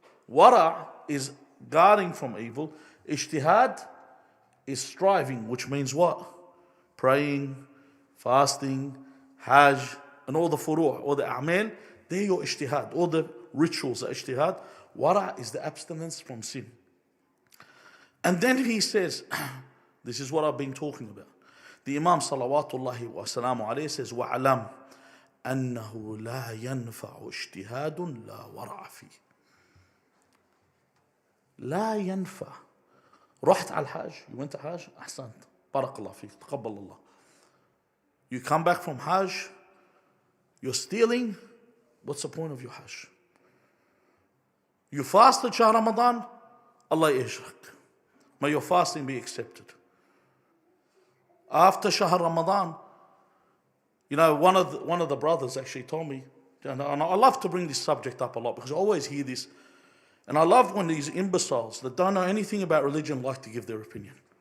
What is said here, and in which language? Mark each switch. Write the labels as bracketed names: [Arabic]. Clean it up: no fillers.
[English] Wara' is guarding from evil. Ijtihad is striving, which means what? Praying, fasting, hajj, and all the furu', all the a'mal, they're your ijtihad. All the rituals are ijtihad. Wara' is the abstinence from sin. And then he says, this is what I've been talking about. The Imam salawatullahi wa salamu alayhi says, [Arabic] وَعْلَمْ أَنَّهُ لَا يَنْفَعُ اجْتِهَادٌ لَا وَرَعَ فِيهِ. لا ينفع. رحت على الحاج, [English] you went to Hajj, [Arabic] أحسنت, بارك الله فيك, تقبل الله. [English] You come back from Hajj, you're stealing, what's the point of your Hajj? You fasted Shahr Ramadan, [Arabic] Allah yajrak. [English] May your fasting be accepted. After Shahr Ramadan, you know, one of the brothers actually told me, and I love to bring this subject up a lot because I always hear this, and I love when these imbeciles that don't know anything about religion like to give their opinion.